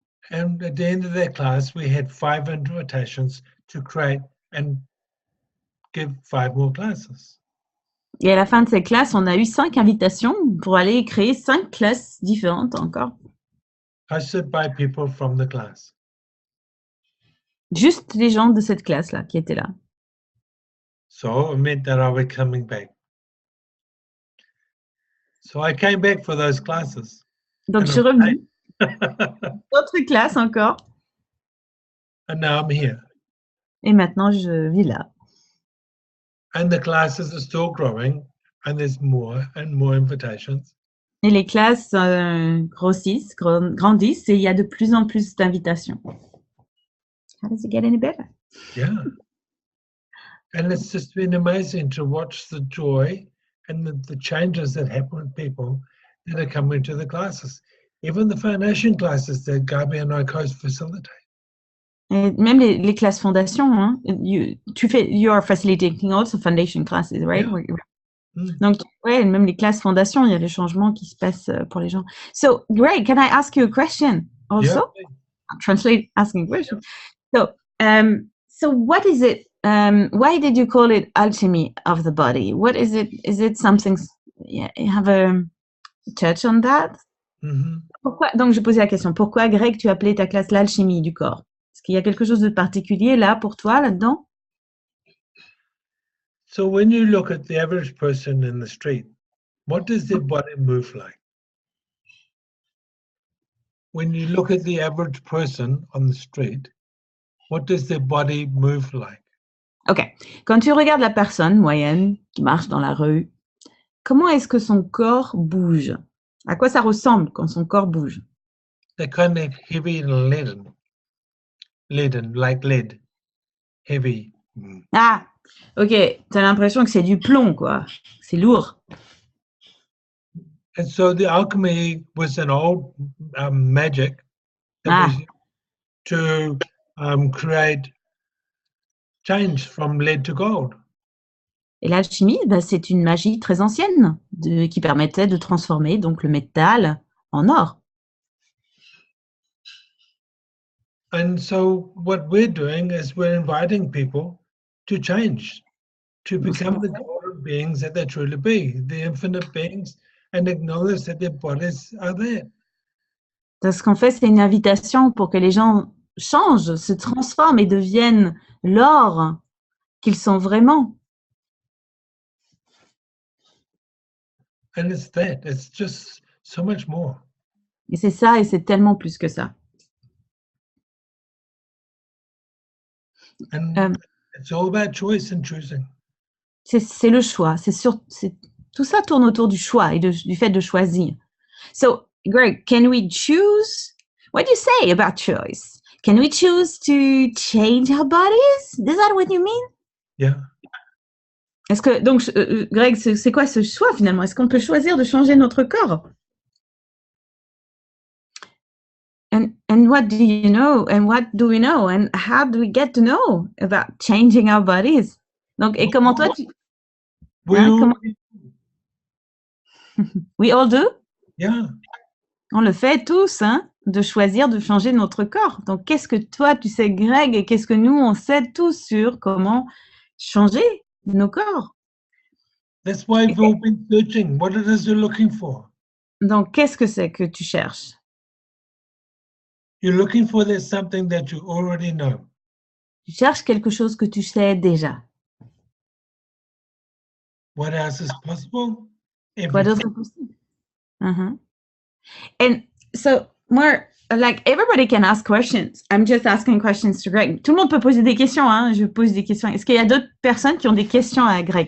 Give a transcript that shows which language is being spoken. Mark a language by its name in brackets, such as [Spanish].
[English] And at the end of that class, we had 5 invitations to create and give 5 more classes. [French] Et à la fin de cette classe, on a eu 5 invitations pour aller créer 5 classes différentes encore. [English] Hosted by people from the class. [French] Juste les gens de cette classe-là qui étaient là. [English] So it meant that I was coming back. So I came back for those classes. [French] Donc, je suis revenue. D'autres classes encore. [English] And now I'm here. [French] Et maintenant, je vis là. [English] And the classes are still growing, and there's more and more invitations. [French] Et les classes grossissent, grandissent, et il y a de plus en plus d'invitations. [English] How does it get any better? Yeah. And it's just been amazing to watch the joy and the changes that happen with people that are coming to the classes. Even the foundation classes that Gabi and I co-facilitate. [French] Et même les classes fondation, hein, [English] you are facilitating also foundation classes, right? Yeah. [French] Donc, ouais, même les classes fondation, il y a des changements qui se passent pour les gens. [English] So, Greg, can I ask you a question also? Yeah. Translate asking question. So what is it? Why did you call it alchemy of the body? What is it? Is it something? Yeah, you have a touch on that? Mm-hmm. [French] Pourquoi? Donc, je posais la question. Pourquoi, Greg, tu appelais ta classe l'alchimie du corps? Est-ce qu'il y a quelque chose de particulier là pour toi, là-dedans? [English] So when you look at the average person in the street, what does their body move like? When you look at the average person on the street, what does their body move like? Ok. [French] Quand tu regardes la personne moyenne qui marche dans la rue, comment est-ce que son corps bouge? À quoi ça ressemble quand son corps bouge? [English] They're kind of heavy and leaden, like lead, heavy. Ah, ok. [French] Tu as l'impression que c'est du plomb, quoi. C'est lourd. [English] And so the alchemy was an old magic that Ah. was to create change from lead to gold. [French] Et l'alchimie, bah, c'est une magie très ancienne qui permettait de transformer donc le métal en or. [English] And so what we're doing is we're inviting people to change, to become the golden beings that they truly be, the infinite beings, and acknowledge that their bodies are there. [French] Ce qu'on fait, c'est une invitation pour que les gens changent, se transforment et deviennent l'or qu'ils sont vraiment. [English] And it's that. It's just so much more. [French] Et c'est ça, et c'est tellement plus que ça. [English] And it's all about choice and choosing. [French] C'est le choix. Tout ça tourne autour du choix et du fait de choisir. [English] So, Greg, can we choose? What do you say about choice? Can we choose to change our bodies? Is that what you mean? Yeah. [French] Est-ce que, donc, Greg, c'est quoi ce choix finalement? Est-ce qu'on peut choisir de changer notre corps? [English] And what do you know? And what do we know? And how do we get to know about changing our bodies? [French] Donc, et comment toi tu... [English] We all do? Yeah. [French] On le fait tous, hein, de choisir de changer notre corps. Donc, qu'est-ce que toi, tu sais, Greg, et qu'est-ce que nous, on sait tous sur comment changer nos corps? [English] That's why we've all been searching what it is you're looking for. [French] Donc, qu'est-ce que c'est que tu cherches? [English] You're looking for there's something that you already know. [French] Tu cherches quelque chose que tu sais déjà. [English] What else is possible? [French] Quoi d'autre est possible? [English] And so, more like everybody can ask questions. I'm just asking questions to Greg. [French] Tout le monde peut poser des questions, hein. Je pose des questions. Est-ce qu'il y a d'autres personnes qui ont des questions à Greg?